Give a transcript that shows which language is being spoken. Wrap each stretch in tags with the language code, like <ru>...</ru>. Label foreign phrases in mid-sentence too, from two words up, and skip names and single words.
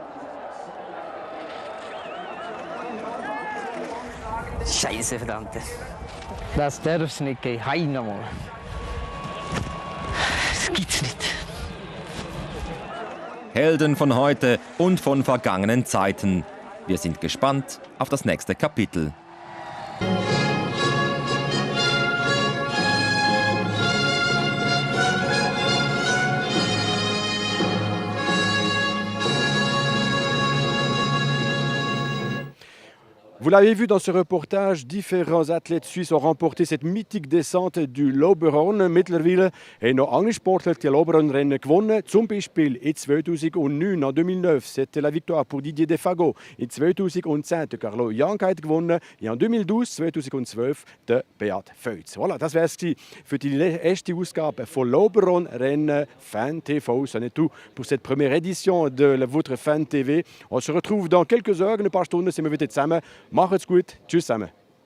<de>Scheiße, verdammte. Das darf es nicht gehen. Hein nochmal. Das gibt's nicht. Helden von heute und von vergangenen Zeiten. Wir sind gespannt auf das nächste Kapitel.</de> <fr>Vous l'avez vu dans ce reportage, différents athlètes suisses ont remporté cette mythique descente du Lauberhorn.</fr> <de>Mittlerweile haben noch andere Sportler die Lauberhorn-Rennen gewonnen. Zum Beispiel in 2009,</de> <fr>en 2009, c'était la victoire pour Didier Defago.</fr> <de>In 2010, Carlo Jank hat gewonnen.</de> <fr>Et en 2012, 2012,</fr> <de>der Beat Feutz. Voilà, das wäre es für die erste Ausgabe von Lauberhorn-Rennen Fan TV.</de> <fr>Ça n'est tout pour cette première édition de votre Fan TV. On se retrouve dans quelques heures,</fr> <de>in ein paar Stunden sind wir wieder zusammen. Macht's gut. Tschüss zusammen.</de>